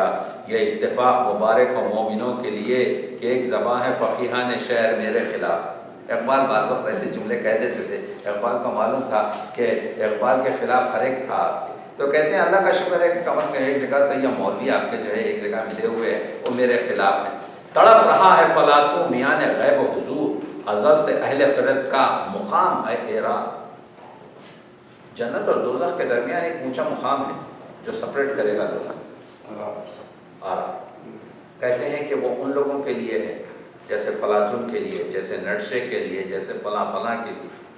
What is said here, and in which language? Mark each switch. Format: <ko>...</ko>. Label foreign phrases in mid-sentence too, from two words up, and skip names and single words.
<ur>یہ اتفاق مبارک ہو مومنوں کے لیے کہ ایک زباں ہے فقیہان شہر میرے خلاف۔ اقبال بعض وقت ایسے جملے کہہ دیتے تھے، اقبال کو معلوم تھا کہ اقبال کے خلاف ہر ایک تھا، تو کہتے ہیں اللہ کا شکر ہے کہ کم از کم ایک جگہ تو یہ مولوی آپ کے جو ہے ایک جگہ ملے ہوئے ہیں وہ میرے خلاف ہیں۔ تڑپ رہا ہے فلاطوں میان غیب و حضور، ازل سے اہل خرد کا مقام ہے اعراف۔ جنت اور دوزخ کے درمیان ایک اونچا مقام ہے جو سپریٹ کرے گا لوگ آرام۔ کہتے ہیں کہ وہ ان لوگوں کے لیے ہے جیسے فلاطون کے لیے، جیسے نرشے کے لیے، جیسے فلاں فلاں کے لیے۔</ur>